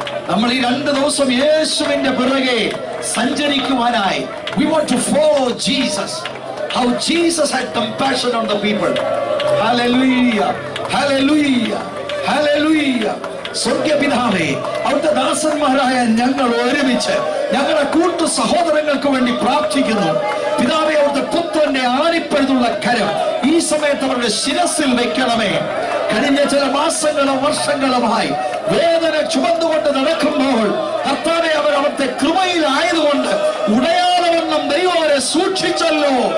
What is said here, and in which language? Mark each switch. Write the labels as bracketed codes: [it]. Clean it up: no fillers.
[ml] നമ്മൾ ഈ 2 ദിവസം യേശുവിന്റെ പിറകെ സഞ്ചരിക്കുവാനായി [en] we want to follow Jesus. How Jesus had compassion on the people. Hallelujah, hallelujah, hallelujah. [ml] സ്വർഗ്ഗപിതാവേ, അവിടുത്തെ ദാസന്മാരായ ഞങ്ങൾ ഒരുമിച്ച് ഞങ്ങളുടെ കൂട്ടു സഹോദരങ്ങൾക്ക് വേണ്ടി പ്രാർത്ഥിക്കുന്നു. പിതാവേ, അവിടുത്തെ പുത്രന്റെ ആണിപ്പഴുതുള്ള കരം ഈ സമയത്ത് അവരുടെ ശിരസിൽ വെക്കണമേ. കഴിഞ്ഞ ചില മാസങ്ങളും വർഷങ്ങളുമായി വേദന ചുമന്നുകൊണ്ട് നടക്കുമ്പോൾ കർത്താവേ, അവർ അവിടുത്തെ കൃപയിലായതുകൊണ്ട് ഉടയാളവണ്ണം ദൈവം അവരെ സൂക്ഷിച്ചല്ലോ.